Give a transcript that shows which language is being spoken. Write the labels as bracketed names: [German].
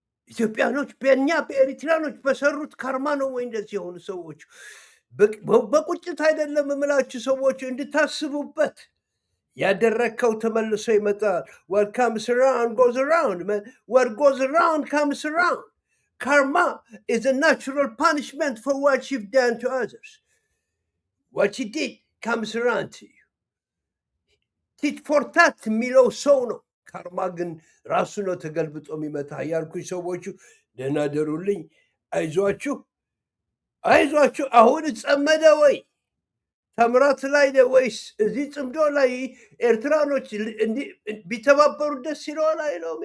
[Amharic] ኢትዮጵያኖች በእኛ በኤሪትሪያኖች በሰሩት ካርማ ነው ወይ እንደዚህ የሆኑ ሰዎች? በቁጭት አይደለም የምላችሁ ሰዎች እንድታስቡበት። ያደረግከው ተመልሶ ይመጣል። [English] what comes around goes around, man. What goes around comes around. Karma is a natural punishment for what you've done to others. What you did comes around to you. tit for tat [Amharic] የሚለው ሰው ነው። ካርማ ግን ራሱ ነው ተገልብጦ የሚመታ። ያልኩኝ ሰዎቹ ደህና ደሩልኝ። አይዟችሁ። አሁን ጸመደ ወይ ተምራት ላይ ወይስ እዚህ ጽምዶ ላይ ኤርትራኖች ቢተባበሩ ደስ ይለዋል አይለውም?